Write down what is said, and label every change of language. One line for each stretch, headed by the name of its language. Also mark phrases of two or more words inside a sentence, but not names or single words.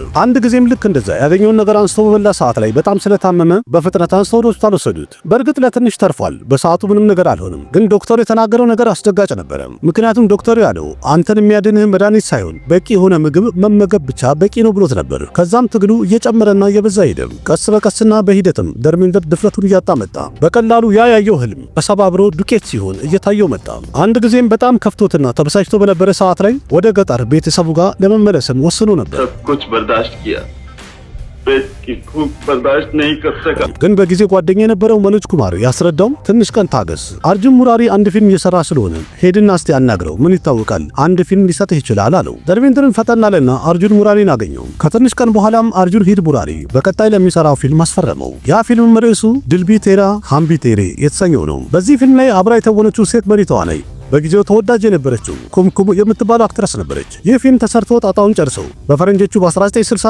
Amharic: አንድ ጊዜም ልክ እንደዛ ያገኘውን ነገር አንስቶ በበላ ሰዓት ላይ በጣም ስለታመመ በፍጥነት አንስቶ ወደ ሆስፒታል ወሰዱት። በእርግጥ ለትንሽ ተርፏል። በሰዓቱ ምንም ነገር አልሆነም። ግን ዶክተሩ የተናገረው ነገር አስደጋጭ ነበር። ምክንያቱም ዶክተሩ ያለው አንተን የሚያድንህ መድኃኒት ሳይሆን በቂ የሆነ ምግብ መመገብ ብቻ በቂ ነው ብሎት ነበር። ከዛም ትግሉ እየጨመረና እየበዛ ሄደ። ቀስ በቀስና በሂደትም ደርሜንደር ድፍረቱን እያጣ መጣ። በቀላሉ ያየው ህልም ተሰባብሮ ዱቄት ሲሆን እየታየው መጣ። አንድ ጊዜም በጣም ከፍቶትና ተበሳጭቶ በነበረ ሰዓት ላይ ወደ ገጠር ቤተሰቡ ጋር ለመመለስም ወስኖ ነበር።
Hindi: सब कुछ बर्दाश्त किया, पेट की भूख बर्दाश्त नहीं कर सका।
Amharic: ግን በጊዜ ጓደኛ የነበረው መኖጅ ኩማር ያስረዳው ትንሽ ቀን ታገስ፣ አርጁን ሙራሪ አንድ ፊልም እየሰራ ስለሆነ ሄድና እስቲ ያናግረው፣ ምን ይታወቃል አንድ ፊልም ሊሰጥህ ይችላል አለው። ደርሜንደርን ፈጠን አለና አርጁን ሙራሪን አገኘው። ከትንሽ ቀን በኋላም አርጁን ሂድ ሙራሪ በቀጣይ ለሚሰራው ፊልም አስፈረመው። ያ ፊልም ርዕሱ ድልቢ ቴራ ሃምቢ ቴሬ የተሰኘው ነው። በዚህ ፊልም ላይ አብራ የተወነችው ሴት መሪ ተዋናይ በጊዜው ተወዳጅ የነበረችው ኩምኩም የምትባለው አክትረስ ነበረች። ይህ ፊልም ተሰርቶ ጣጣውን ጨርሰው በፈረንጆቹ በ1960